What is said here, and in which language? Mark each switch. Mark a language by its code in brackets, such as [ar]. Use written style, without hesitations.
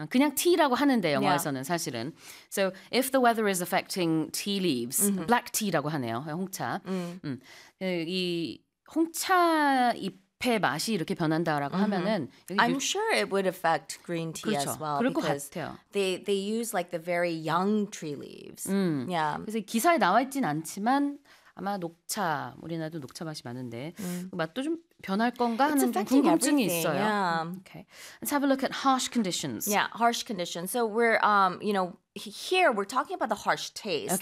[ko] 그냥 tea라고 하는데 영어에서는 사실은. [en] So if the weather is affecting tea leaves, black tea [ko] 라고 하네요. 홍차. 이 홍차 잎의 맛이 이렇게 변한다라고 하면은 [en] I'm sure it would affect green tea [ko] 그렇죠. [en] as well. [ko] 그럴 것 같아요. [en] They use like the very young tree leaves. Yeah. [ko] 그래서 기사에 나와 있진 않지만 아마 녹차, 우리나라도 녹차 맛이 많은데 맛도 좀 변할 건가 하는 궁금증이 있어요. [en] Yeah. Okay. Let's have a look at harsh conditions. Yeah, harsh conditions. So we're, you know, here we're talking about the harsh taste.